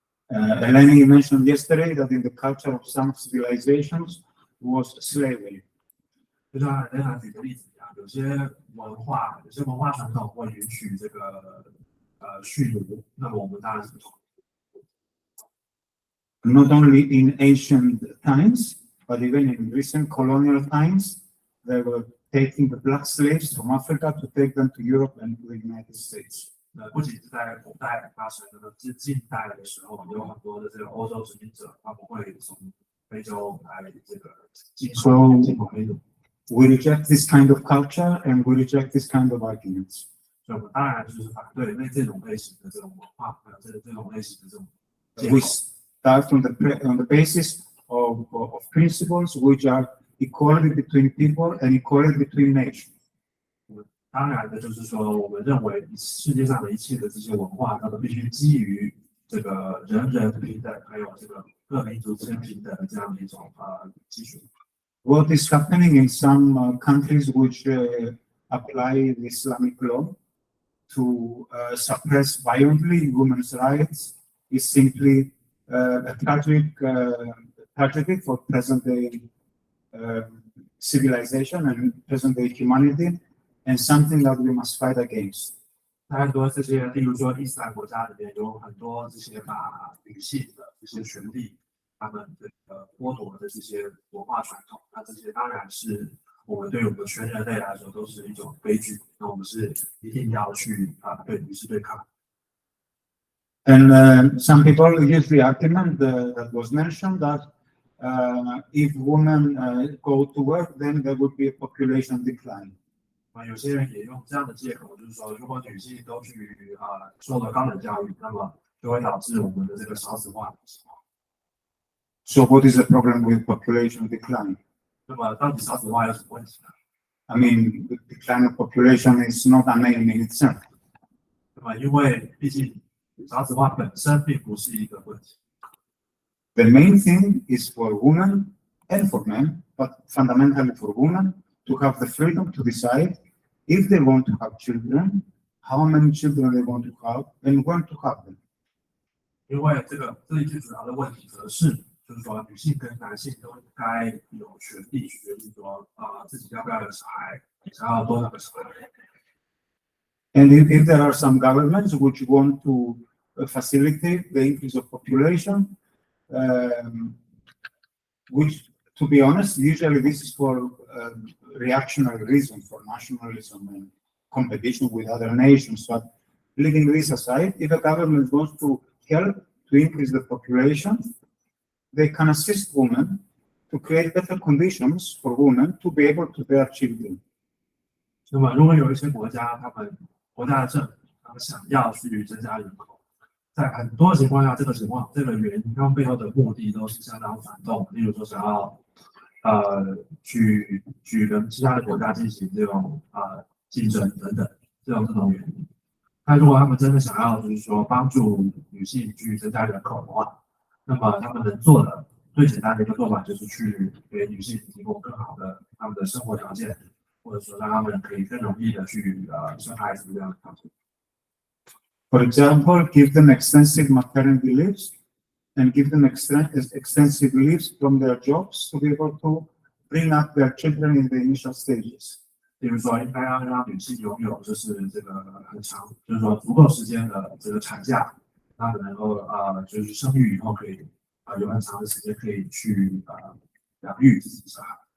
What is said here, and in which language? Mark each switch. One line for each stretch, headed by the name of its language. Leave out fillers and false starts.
English: Eleni mentioned yesterday that in the culture of some civilizations was slavery.
Chinese: 就像Elena举的例子一样，有些文化传统会允许这个蓄奴，那么我们当然是不同。
English: Not only in ancient times, but even in recent colonial times, they were taking the black slaves from Africa to take them to Europe and to the United States.
Chinese: 不仅是在古代发生的，是近代的时候，有很多的这个欧洲殖民者，他们会从非洲来这个进口黑奴。
English: We reject this kind of culture and we reject this kind of arguments.
Chinese: 所以我们当然就是反对那这种类型的这种文化，还有这种类型的这种。
English: We start on the basis of principles which are equality between people and equality between nations.
Chinese: 当然的，就是说，我们认为世界上的一切的这些文化，它都必须基于这个人人平等，还有这个各民族之间平等的这样的一种基础。
English: What is happening in some countries which apply the Islamic law to suppress violently women's rights is simply a tragedy for present-day civilization and present-day humanity, and something that we must fight against.
Chinese: 很多这些，例如说伊斯兰国家里面有很多这些把女性的这些权利，他们剥夺的这些文化传统，那这些当然是我们对我们全人类来说都是一种悲剧。那我们是一定要去与之对抗。
English: And some people use the argument that was mentioned that if women go to work, then there would be a population decline.
Chinese: 有些人也用这样的借口，就是说，如果女性都去受了高等教育，那么就会导致我们的这个少子化。
English: So what is the problem with population decline?
Chinese: 那么到底少子化有什么问题呢
English: I mean, the decline of population is not an aim in itself.
Chinese: 那么因为毕竟少子化本身并不是一个问题。
English: The main thing is for women and for men, but fundamentally for women, to have the freedom to decide if they want to have children, how many children they want to have, and when to have them.
Chinese: 因为这里最主要的问题就是说，女性跟男性都应该有权利去决定说，自己要不要有小孩，想要多少个小孩。
English: And if there are some governments which want to facilitate the increase of population, which, to be honest, usually this is for reactionary reason for nationalism and competition with other nations. But leaving this aside, if a government wants to help to increase the population, they can assist women to create better conditions for women to be able to bear children.
Chinese: 那么，如果有一些国家，国家的政府，他们想要去增加人口，在很多情况下，这个原因，他们背后的目的都是相当反动，例如说想要去跟其他的国家进行这种竞争等等这种原因。那如果他们真的想要就是说帮助女性去增加人口的话，那么他们能做的最简单的一个做法就是去给女性提供更好的他们的生活条件，或者说让他们可以更容易的去生孩子这样的条件。
English: For example, give them extensive maternity leaves and give them extensive leaves from their jobs to be able to bring up their children in the initial stages.
Chinese: 比如说，应该要让女性拥有就是这个很长，就是说足够时间的这个产假，她们能够就是生育以后可以有很长的时间可以去养育自己的小孩。